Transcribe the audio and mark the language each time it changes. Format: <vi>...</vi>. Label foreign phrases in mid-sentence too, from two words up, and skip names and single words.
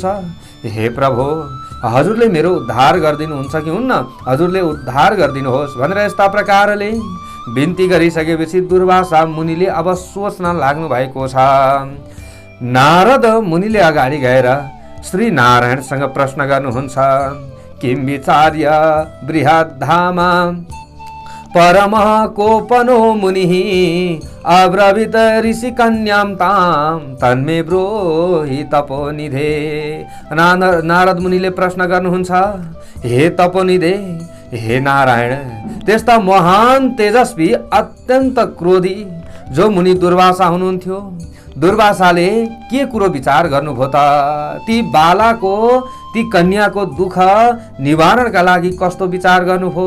<ne>हे प्रभु, हजुरले मेरो उद्धार गरिदिनुहुन्छ कि हुन्न? हजुरले उद्धार गरिदिनुहोस् भनेर यस्ता प्रकारले बिन्ती गरिसकेपछि दुर्वासा मुनिले अब सोच्न लाग्नु भएको छ। नारद मुनिले अगाडि गएर श्री नारायणसँग प्रश्न गर्नुहुन्छ।</ne> <sa>किम विचार्य बृहद्धामा परम कोपनो मुनिः अब्रवीत ऋषि कन्यां ताम तन्मे ब्रोहि तपोनिधे।</sa> <ne>नारद मुनिले प्रश्न गर्नुहुन्छ, हे तपोनिधे, हे नारायण, त्यस्ता महान तेजस्वी अत्यन्त क्रोधी जो मुनि दुर्वासा हुनुहुन्थ्यो, दुर्वासाले के कुरो विचार गर्नुभयो त? ती बालाको ती कन्याको दुःख निवारणका लागि कस्तो विचार गर्नुभयो?</ne>